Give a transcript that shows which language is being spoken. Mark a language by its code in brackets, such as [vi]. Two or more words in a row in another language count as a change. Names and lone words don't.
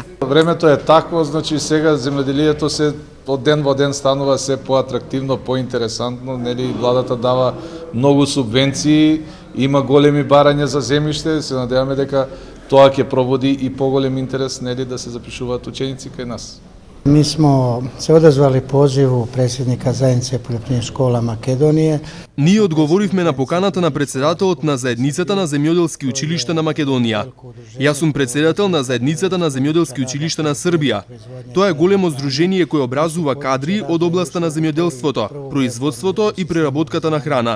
[mk] Времето е такво, значи сега земјоделието се од ден во ден станува се поатрактивно, поинтересантно, нели владата дава многу субвенции, има големи барања за земјиште, се надеваме дека тоа ќе проводи и поголем интерес, нели, да се запишуваат ученици кај нас. [sr] Mi smo se odazvali pozivu predsjednika Zajednice poljoprivrednih škola Makedonije. [mk] Ние одговоривме на поканата на председателот на Заедницата на земјоделски училишта на Македонија. Јас сум председател на Заедницата на земјоделски училишта на Србија. Тоа е големо здружение кое образува кадри од областа на земјоделството, производството и преработката на храна.